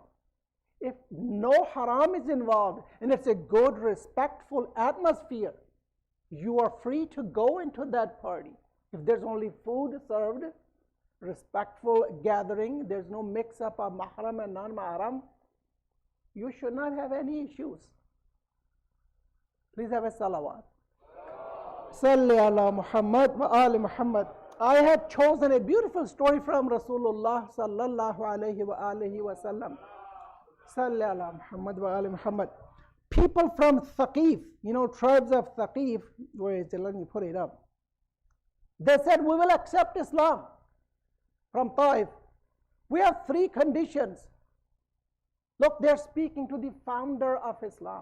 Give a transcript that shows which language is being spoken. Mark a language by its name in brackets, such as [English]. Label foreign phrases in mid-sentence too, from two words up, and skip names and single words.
[English] If no haram is involved and it's a good, respectful atmosphere, you are free to go into that party. If there's only food served, respectful gathering, there's no mix-up of mahram and non-mahram, you should not have any issues. Please have a salawat. [Arabic] صل على محمد وآل محمد. [English] I have chosen a beautiful story from Rasulullah [Arabic] صلى الله عليه وآله وسلم. صل على محمد وآل محمد. [English] People from Thaqif, tribes of Thaqif, where is it? Let me put it up. They said, we will accept Islam from Taif. We have 3 conditions. Look, they're speaking to the founder of Islam.